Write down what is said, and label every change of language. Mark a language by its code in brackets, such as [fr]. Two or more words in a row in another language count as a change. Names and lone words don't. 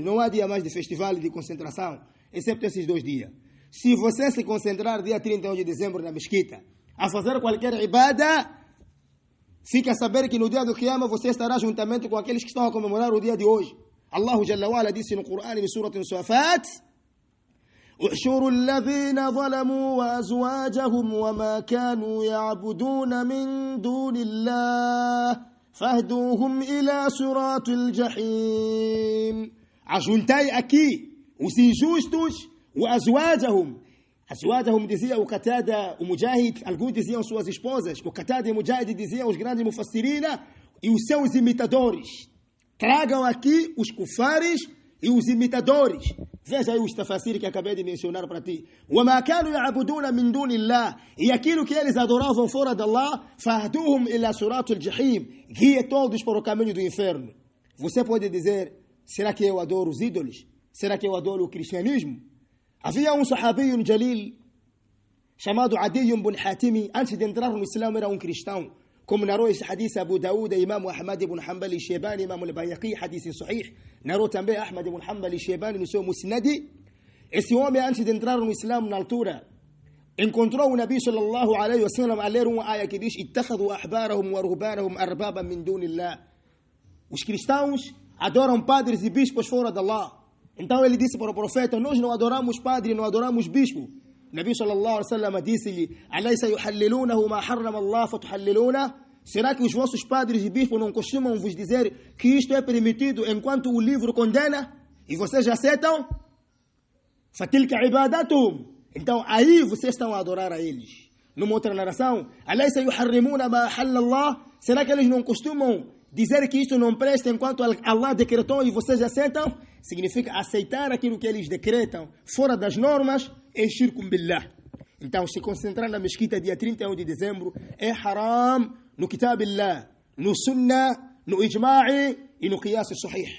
[pt] Não há dia mais de festival e de concentração, exceto esses 2 dias. Se você se concentrar dia 31 de dezembro na mesquita, a fazer qualquer ibada, fica a saber que no dia do Qiyamah você estará juntamente com aqueles que estão a comemorar o dia de hoje. [ar] الله جل وعلا [pt] disse no Corão, em Surah Safat: [ar] احشروا الذين ظلموا وأزواجهم وما كانوا يعبدون من دون الله فاهدوهم إلى صراط الجحيم. [pt] Ajuntai aqui os injustos وأزواجهم. أزواجهم dizia o Qatada, o Mujahid, alguns diziam suas esposas, o Qatada e o Mujahid diziam os grandes mufassirina e os seus imitadores. Tragam aqui os kufares e os imitadores. Veja aí os tafasir que acabei de mencionar para ti. [ar] وَمَا كَانُوا يَعْبُدُونَ مِن دُونِ اللَّهِ. [pt] E aquilo que eles adoravam fora de Allah, [ar] فَهْدُوهُمْ إِلَى صِرَاطِ الْجَحِيمِ. [pt] Guie todos para o caminho do inferno. Você pode dizer, será que eu adoro os ídolos? Será que eu adoro o cristianismo? Havia um sahabi, um jalil, chamado Adi ibn Hatimi. Antes de entrar no Islã era um cristão. Como narrou esse hadith Abu Daud, Imam Ahmad ibn Hanbal al-Shaybani, Imam al-Bayhaqi, [ar] حديث صحيح. [pt] Narrou também Ahmad ibn Hanbal al-Shaybani no seu Musnad. Esse homem, antes de entrar no Islã na altura, encontrou o Nabi [ar] صلى الله عليه وسلم [pt] a ler uma aya que diz: [ar] "اتخذوا أحبارهم ورهبانهم أربابا من دون الله." [pt] Os cristãos adoram padres e bispos fora de Allah. Então ele disse para o profeta: nós não adoramos padre, não adoramos bispo. Nabi [ar] صلى الله عليه وسلم [pt] disse-lhe: [ar] "أليس يحلونه ما حرم الله فتحلون?" [pt] Será que os vossos padres e bispos não costumam vos dizer que isto é permitido enquanto o livro condena? E vocês aceitam? [ar] فتلك عبادتهم. [pt] Então aí vocês estão a adorar a eles. Numa outra narração: [ar] "أليس يحرمون ما أحل الله?" [pt] Será que eles não costumam dizer que isto não presta enquanto Allah decretou e vocês aceitam? Significa aceitar aquilo que eles decretam fora das normas é [ar] شرك بالله. [pt] Então, se concentrar na mesquita dia 31 de dezembro é haram no [ar] كتاب الله, [pt] no Sunnah, no Ijma'i e no [ar] قياس صحيح.